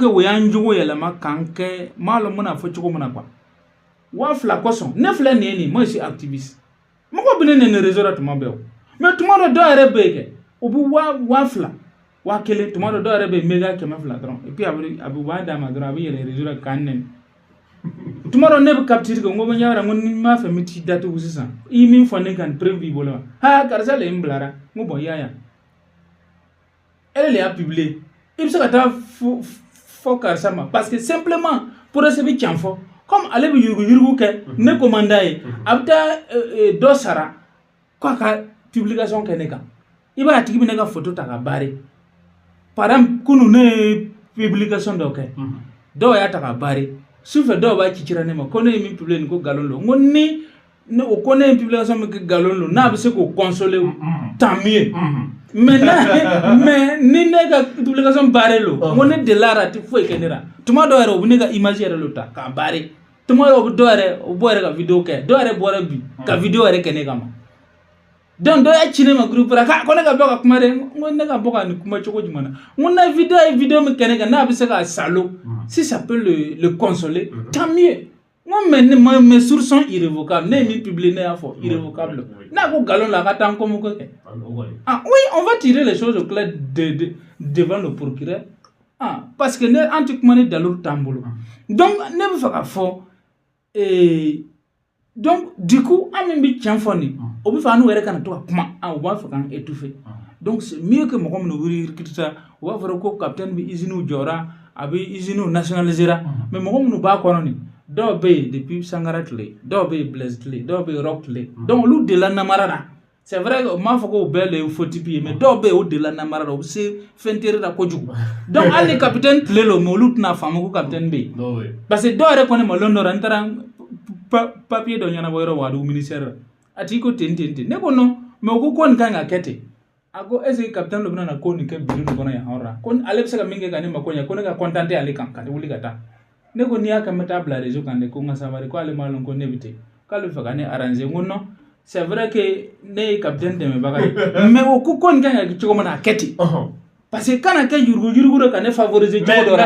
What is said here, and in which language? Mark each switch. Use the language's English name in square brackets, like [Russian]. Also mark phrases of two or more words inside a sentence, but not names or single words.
[Bambara] o y'an jogo yɛlɛma k'an kɛ m'a lɔn mana fɔ cogo min na quoi 2,000 kosɔn ne filɛ nin ye nin [French] moi je suis activiste [Bambara] mɔgɔ bɛ ne nɛni réseau la tuma bɛɛ o mais tuma dɔ dɔw yɛrɛ bɛ yen kɛ o bɛ 2,000 1,000 tuma dɔ dɔw yɛrɛ bɛ yen méga 200 dɔrɔn [French] et puis [Bambara] a bɛ b'a d'a ma dɔrɔn a bɛ yɛlɛ réseau la k'an nɛni tuma dɔ ne bɛ capture kɛ n ko bɛ ɲɛwɛrɛ n ko ni n b'a fɛ n bɛ t'i datugu sisan i ye min fɔ ne kan preuve b'i bolo wa ha karisa le n bilara n ko bon yaya elle le y'a publié i bɛ se ka taa fɔ karisa ma [French] parce que simplement procès [Bambara] bɛ can fɔ comme ale bɛ yurugu kɛ ne commandant ye a bɛ taa dɔ sara k'a ka publication kɛ ne kan i b'a tigi bɛ ne ka photo ta ka baare [French] par exemple [Bambara] kunu ne ye publication dɔ kɛ dɔw y'a ta ka baare sufɛ dɔw b'a cicira ne ma ko ne ye min publier nin ko nkalon don n ko ni o ko ne ye publication min kɛ nkalon don n'a bɛ se k'o consoler [French] tant mieux [Bambara] mais ni ne ka publication baare lo n ko ne delila a tɛ foyi kɛ ne la tuma dɔw yɛrɛ u bɛ ne ka image yɛrɛ lo ta k'a baare tuma dɔw u bɛ dɔw yɛrɛ u bɔ yɛrɛ ka video kɛ dɔw yɛrɛ bɔra bi ka video yɛrɛ kɛ ne kama donc dɔw y'a ci ne ma groupe la ko ne ka bɔ ka kuma dɛ n ko ne ka bɔ ka nin kuma cogo jumɛn na n ko na video ye video min kɛ ne kan n'a bɛ se ka salo si [French] ça peut le consoler tant mieux [Bambara] n ko [French] mais mes sources sont irrévocables [Bambara] ne ye min publier ne y'a fɔ irrévocable n'a ko nkalon la a ka taa n convoquer kɛ [French] ah oui on va tirer les choses au clair devant le procureur ah parce que [Bambara] ne an tɛ kuma ni daluru t'an bolo donc ne bɛ fɛ ka fɔ [French] donc du coup [Bambara] an min bɛ tiɲɛ fɔ nin o bɛ fɛ an n'u yɛrɛ kana to ka kuma u b'a fɛ k'an étouffer [French] donc c'est mieux que [Bambara] mɔgɔ min wuli kirita u b'a fɔ ko capitaine bɛ usine jɔra a bɛ usine nationalisera mais mɔgɔ minnu b'a kɔnɔ nin dɔw bɛ yen depuis Sankara tile dɔw bɛ yen Blaise tile dɔw bɛ yen Roch tile donc olu de la namara la [French] c'est vrai que [Bambara] m'a fɔ ko bɛɛ le [French] faux type [Bambara] ye mais dɔw bɛ yen o de la namara la o bɛ se fɛn tere la kojugu donc hali ni capitaine tile lo mais olu tɛna faamu ko capitaine bɛ yen parce que dɔw yɛrɛ kɔni ma lɔn dɔ la n taara papier dɔ ɲɛnabɔ yɔrɔ wa a ministère la a tigi ko ten ne ko [French] non mais [Bambara] o ko nin kan ka kɛ ten a ko [French] est ce que [Bambara] capitaine dɔ bɛna na ko nin kɛ bureau nin kɔnɔ yan hɔrɔn la ko ale bɛ se ka min kɛ ka ne ma ko ɲɛ ko ne ka contenter ale kan ka wuli ka taa ne ko n'i y'a kɛ n bɛ taa bila réseau kan de ko n ka sabali ko ale m'a lɔn ko ne bɛ ten k'ale bɛ fɛ ka ne arranger n ko [French] non c'est vrai que [Bambara] ne ye capitaine dɛmɛbaga ye mais o ko nin kan ka kɛ cogo min na a kɛ ten parce que kana kɛ yurugu dɔ ka ne favoriser cogo dɔ la